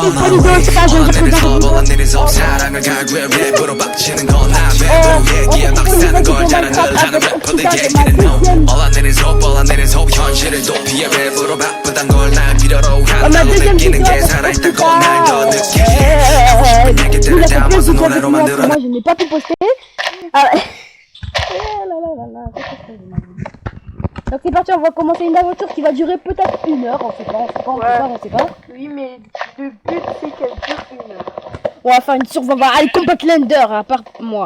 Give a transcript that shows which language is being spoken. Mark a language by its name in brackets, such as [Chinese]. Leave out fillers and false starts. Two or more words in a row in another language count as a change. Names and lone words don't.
[Korean] 버리고 스타전 잡고 사랑을 갈구해 랩으로 빡치는 건 나 랩으로 얘기해 막 사는 걸 자랑을 하는 래퍼들 얘기는 [English] no All I need is hope, all I need is hope [Korean] 현실을 도피해 랩으로 바쁘단 걸 날 필요로 한다고 느끼는 게 살아있다고 날 더 느끼게 하고 싶은 얘기들을 담아서 노래로 만들어 [French] Moi je n'ai pas pu poster. Donc c'est parti, on va commencer une aventure qui va durer peut-être 1 heure, on sait pas. Oui, mais le but c'est qu'elle dure 1 heure. On va faire une survival, allez, combat Lender, à part moi.